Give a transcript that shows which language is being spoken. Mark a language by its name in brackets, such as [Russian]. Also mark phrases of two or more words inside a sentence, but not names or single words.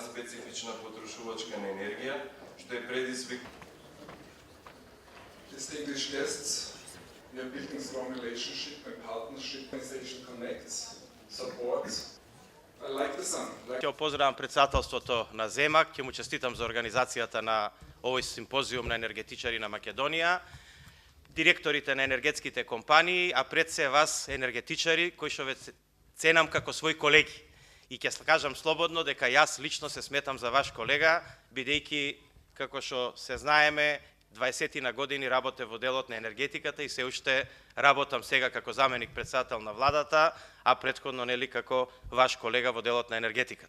[Macedonian] специфична потрошувачка на енергија, што е предизвик. [English] Distinguished guests, we are building strong relationship and partnership. Organization connects, supports. I like the sun. [Macedonian] Ќе поздравам председателството на ЗЕМАК, ќе му честитам за организацијата на овој симпозиум на енергетичари на Македонија, директорите на енергетските компании, а пред се вас енергетичари кои што ве ценам како своји колеги. И ќе кажам слободно дека јас лично се сметам за ваш колега, бидејќи како што се знаеме 20 на години работе во делот на енергетиката и се уште работам сега како заменик председател на владата, а претходно нели како ваш колега во делот на енергетиката.